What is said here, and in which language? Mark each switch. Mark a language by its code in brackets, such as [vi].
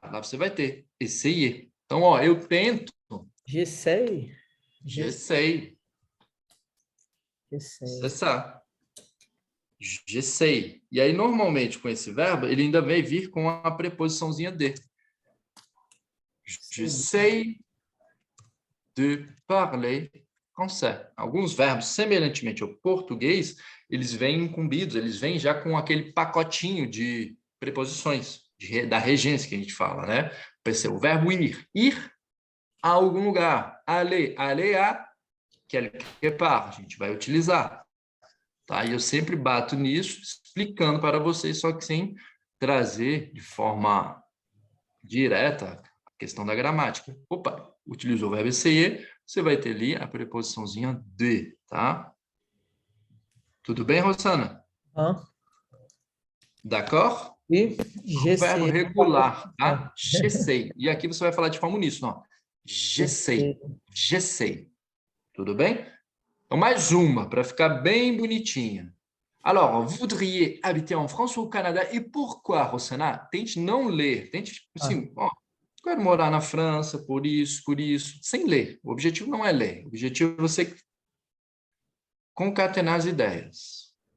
[pt] Lá você vai ter essayer. Então, ó, eu tento. [fr] J'essaie. J'essaie. C'est ça. J'essaie. [pt] E aí, normalmente, com esse verbo, ele ainda vai vir com a preposiçãozinha de. [fr] J'essaie de parler français. [pt] Alguns verbos, semelhantemente ao português, eles vêm incumbidos, eles vêm já com aquele pacotinho de preposições, da regência que a gente fala, né? O verbo ir, ir a algum lugar. [fr] Aller, aller a quelque part, [pt] a gente vai utilizar. Tá? E eu sempre bato nisso, explicando para vocês, só que sem trazer de forma direta a questão da gramática. Opa, utilizou o verbo essayer, você vai ter ali a preposiçãozinha de, tá? Tudo bem, Rossana? D'accord? E verbo regular, tá? [fr] J'essaie. [pt] E aqui você vai falar de forma uníssuna, ó. [fr] J'essaie. J'essaie. [pt] Tudo bem? Então, mais uma, para ficar bem bonitinha. [fr] Alors, voudriez habiter en France ou au Canada? [pt] E pourquoi, Rossana? Tente não ler. Tente, tipo assim, ó, quero morar na França, por isso, sem ler. O objetivo não é ler. O objetivo é você concatenar as ideias.